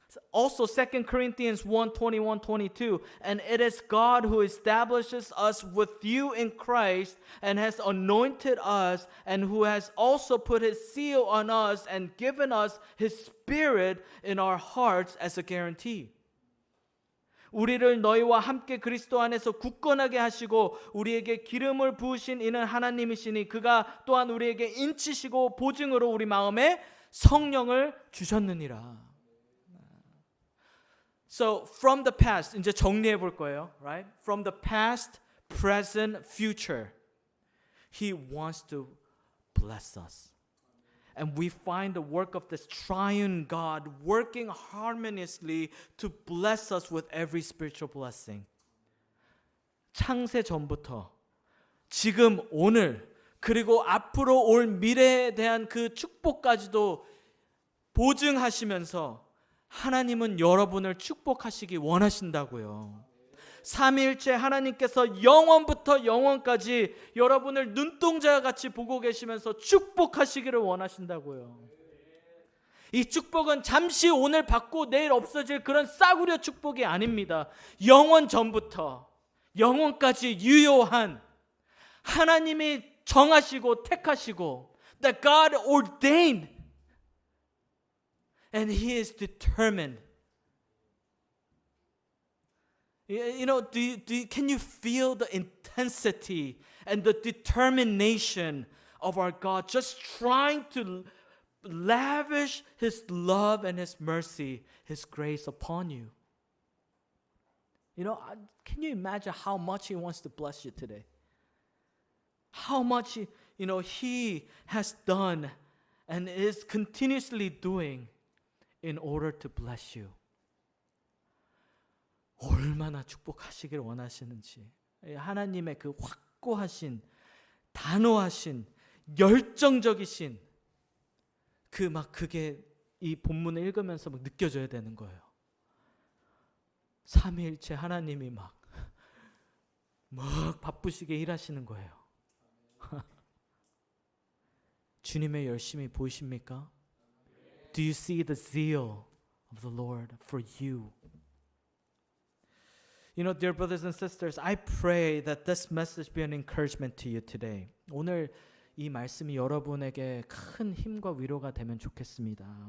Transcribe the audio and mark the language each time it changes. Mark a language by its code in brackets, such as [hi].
[en] Also 2 Corinthians 1:21-22, and it is God who establishes us with you in Christ and has anointed us and who has also put His seal on us and given us His Spirit in our hearts as a guarantee. [ko] 우리를 너희와 함께 그리스도 안에서 굳건하게 하시고 우리에게 기름을 부으신 이는 하나님이시니 그가 또한 우리에게 인치시고 보증으로 우리 마음에 성령을 주셨느니라. [en] So from the past, [ko] 이제 정리해 볼 거예요, [en] right? From the past, present, future, He wants to bless us. And we find the work of this triune God working harmoniously to bless us with every spiritual blessing. [ko] 창세 전부터 지금 오늘 그리고 앞으로 올 미래에 대한 그 축복까지도 보증하시면서 하나님은 여러분을 축복하시기 원하신다고요. 삼위일체 하나님께서 영원부터 영원까지 여러분을 눈동자 같이 보고 계시면서 축복하시기를 원하신다고요. 이 축복은 잠시 오늘 받고 내일 없어질 그런 싸구려 축복이 아닙니다. 영원 전부터 영원까지 유효한 하나님이 정하시고 택하시고 [en] that God ordained and He is determined. You know, can you feel the intensity and the determination of our God just trying to lavish His love and His mercy, His grace upon you? You know, can you imagine how much He wants to bless you today? How much, He has done and is continuously doing in order to bless you. [ko] 얼마나 축복하시길 원하시는지. 하나님의 그 확고하신, 단호하신, 열정적이신 그게 이 본문을 읽으면서 막 느껴져야 되는 거예요. 삼위일체 하나님이 막 바쁘시게 일하시는 거예요. 주님의 열심이 보이십니까? [en] Do you see the zeal of the Lord for you? You know, dear brothers and sisters, I pray that this message be an encouragement to you today. [ko] 오늘 이 말씀이 여러분에게 큰 힘과 위로가 되면 좋겠습니다.